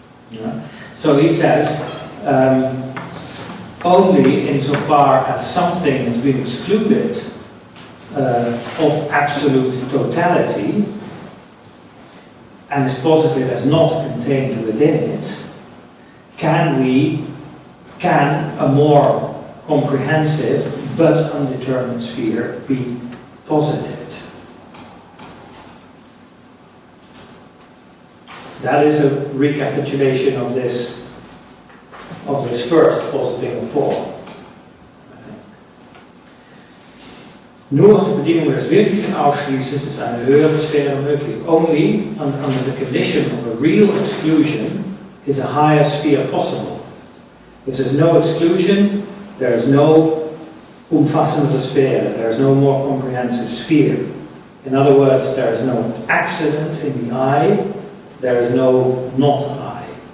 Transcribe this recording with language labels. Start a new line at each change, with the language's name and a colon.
English: Yeah. So he says, only insofar as something has been excluded of absolute totality and is posited as not contained within it, can a more comprehensive but undetermined sphere be posited. That is a recapitulation of this first positing of form, I think.
German: Nur unter Bedingungen des wirklichen Ausschließens ist eine höhere Sphäre möglich.
English: Only under the condition of a real exclusion is a higher sphere possible. If there's no exclusion, there is no
German: umfassende Sphäre,
English: there is no more comprehensive sphere. In other words, there is no accident in the eye, there is no not eye.